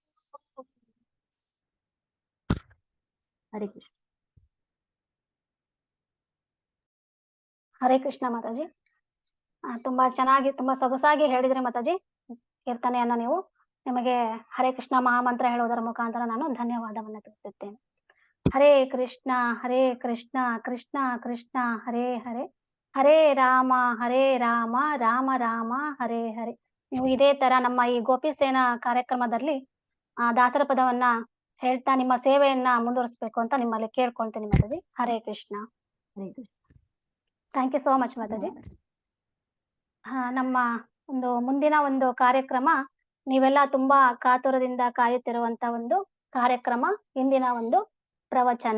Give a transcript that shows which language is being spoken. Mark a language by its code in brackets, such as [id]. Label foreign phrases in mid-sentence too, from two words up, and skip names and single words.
[kn] ಹರೇ ಕೃಷ್ಣ. ಹರೇ ಕೃಷ್ಣ ಮಾತಾಜಿ. ತುಂಬಾ ಚೆನ್ನಾಗಿ ತುಂಬಾ ಸೊಗಸಾಗಿ ಹೇಳಿದ್ರಿ ಮಾತಾಜಿ ಕೀರ್ತನೆಯನ್ನ. ನೀವು ನಿಮಗೆ ಹರೇ ಕೃಷ್ಣ ಮಹಾಮಂತ್ರ ಹೇಳುವುದರ ಮುಖಾಂತರ ನಾನು ಧನ್ಯವಾದವನ್ನು ತಿಳಿಸುತ್ತೇನೆ. [sa] ಹರೇ ಕೃಷ್ಣ ಕೃಷ್ಣ ಕೃಷ್ಣ ಹರೇ ಹರೇ, ಹರೇ ರಾಮ ರಾಮ ರಾಮ ಹರೇ ಹರೇ. [kn] ನೀವು ಇದೇ ತರ ನಮ್ಮ ಈ ಗೋಪಿಸೇನಾ ಕಾರ್ಯಕ್ರಮದಲ್ಲಿ ದಾಸರ ಪದವನ್ನ ಹೇಳ್ತಾ ನಿಮ್ಮ ಸೇವೆಯನ್ನ ಮುಂದುವರಿಸಬೇಕು ಅಂತ ನಿಮ್ಮಲ್ಲಿ ಕೇಳ್ಕೊಳ್ತೀನಿ ಮಾತಾಜಿ. ಹರೇ ಕೃಷ್ಣ. ಹರೇ ಕೃಷ್ಣ. [en] thank you so much ಮಾತಾಜಿ. [kn] ನಮ್ಮ ಒಂದು ಮುಂದಿನ ಒಂದು ಕಾರ್ಯಕ್ರಮ ನೀವೆಲ್ಲ ತುಂಬಾ ಕಾತುರದಿಂದ ಕಾಯುತ್ತಿರುವಂತ ಒಂದು ಕಾರ್ಯಕ್ರಮ, ಇಂದಿನ ಒಂದು ಪ್ರವಚನ.